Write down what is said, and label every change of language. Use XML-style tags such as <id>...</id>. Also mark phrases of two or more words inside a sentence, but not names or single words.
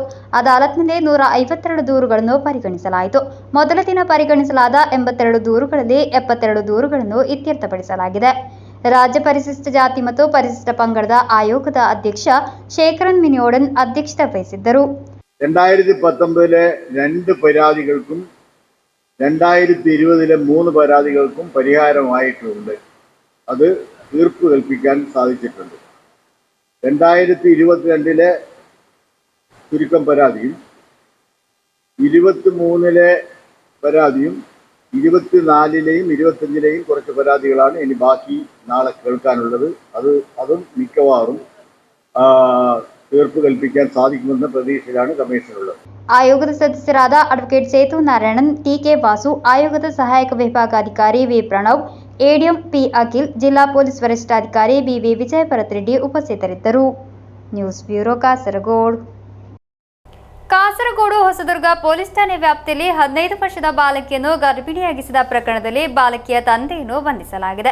<kn>ಅದಾಲತ್ನಲ್ಲಿ 152 ದೂರುಗಳನ್ನು ಪರಿಗಣಿಸಲಾಯಿತು. ಮೊದಲ ದಿನ ಪರಿಗಣಿಸಲಾದ 82 ದೂರುಗಳಲ್ಲಿ 72 ದೂರುಗಳನ್ನು ಇತ್ಯರ್ಥಪಡಿಸಲಾಗಿದೆ. ರಾಜ್ಯ ಪರಿಶಿಷ್ಟ ಜಾತಿ ಮತ್ತು ಪರಿಶಿಷ್ಟ ಪಂಗಡದ ಆಯೋಗದ ಅಧ್ಯಕ್ಷ ಶೇಖರನ್ ಮಿನಿಯೋಡನ್ ಅಧ್ಯಕ್ಷತೆ ವಹಿಸಿದ್ದರು.</kn> <ml>2019 2 പരാതികൾക്കും 2020 3 പരാതികൾക്കും പരിഹാരമായിട്ടുണ്ട്. അത് തീർപ്പ് കൽപ്പിക്കാൻ സാധിച്ചിട്ടുണ്ട്. 2022 ചുരുക്കം പരാതിയും 23 പരാതിയും 24 25 കുറച്ച് പരാതികളാണ് ഇനി ബാക്കി നാളെ കേൾക്കാനുള്ളത്. അതും മിക്കവാറും തീർപ്പ് കൽപ്പിക്കാൻ സാധിക്കുമെന്ന പ്രതീക്ഷയിലാണ് കമ്മീഷനുള്ളത്.</ml> <kn>ಆಯೋಗದ ಸದಸ್ಯರಾದ ಅಡ್ವೊಕೇಟ್ ಸೇತು ನಾರಾಯಣನ್, ಟಿಕೆ ವಾಸು, ಆಯೋಗದ ಸಹಾಯಕ ವಿಭಾಗಾಧಿಕಾರಿ ವಿ ಪ್ರಣವ್, ಎಡಿಎಂ ಪಿ ಅಖಿಲ್, ಜಿಲ್ಲಾ ಪೊಲೀಸ್ ವರಿಷ್ಠಾಧಿಕಾರಿ ಬಿವಿ ವಿಜಯಭರತ್ ರೆಡ್ಡಿ ಉಪಸ್ಥಿತರಿದ್ದರು. ನ್ಯೂಸ್ ಬ್ಯೂರೋ ಕಾಸರಗೋಡು. ಕಾಸರಗೋಡು ಹೊಸದುರ್ಗ ಪೊಲೀಸ್ ಠಾಣೆ ವ್ಯಾಪ್ತಿಯಲ್ಲಿ 15 ವರ್ಷದ ಬಾಲಕಿಯನ್ನು ಗರ್ಭಿಣಿಯಾಗಿಸಿದ ಪ್ರಕರಣದಲ್ಲಿ ಬಾಲಕಿಯ ತಂದೆಯನ್ನು ಬಂಧಿಸಲಾಗಿದೆ.</kn>